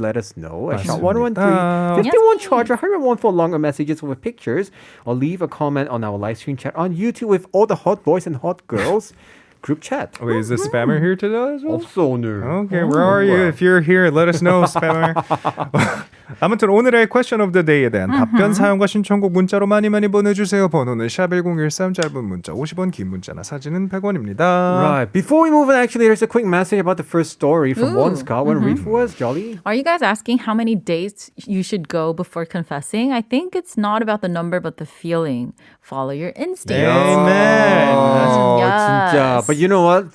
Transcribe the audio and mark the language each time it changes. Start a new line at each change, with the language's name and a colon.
English: Let us know. At Shop 113 51 charge 101 for longer messages with pictures, or leave a comment on our live stream chat on YouTube with all the hot boys and hot girls group chat. Wait, is the spammer here today as well?
Korean: 없어 오늘.
English: Okay, where are you? If you're here, let us know, spammer.
Korean: 아무튼 오늘의 question of the day에 대한 답변 사연과 신청곡 문자로 많이 보내주세요. 번호는 샵1013 짧은 문자 50원, 긴 문자나 사진은 100원입니다.
English: Right. Before we move on, actually, there's a quick message about the first story from One Scott. Want to read for us, Jolly? Are you guys asking how many dates you should go before confessing? I think it's not about the number, but the feeling. Follow your instincts. Amen. Yes. 진짜. But you know what?